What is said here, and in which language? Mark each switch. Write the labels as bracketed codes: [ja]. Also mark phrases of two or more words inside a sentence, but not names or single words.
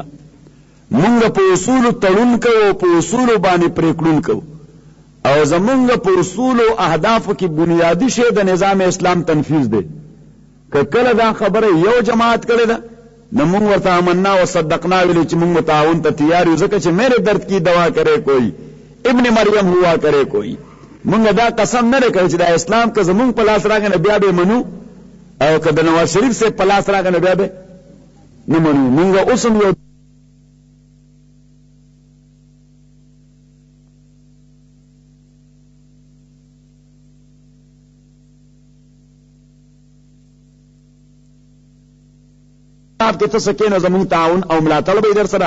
[ps] مونږ په اصولو تړون کوو، په اصولو باندې پریکړون کوو، او زمونږ په اصولو اهدافو کې بنیادي شی د نظام اسلام تنفیذ دی. که کله دا خبره یو جماعت کړې ده نو مونږ ورته [ar] آمنا و صدقنا [ps] ویلو چې مونږ تعاون ته تیار یو، ځکه چې [ur] میرے درد کی دوا کرے کوئی ابن مریم ہوا کرے کوئی. [ps] مونږ دا قسم نه کوي چې دا اسلام که زمونږ په لاس راغی نه بیا به منو، او که د نواز شریف سے په لاس راغی نه بیا به نه منو. مونږ اوس هم یو کې ته سکه نه زموږ تعاون او ملاتړ به در سره.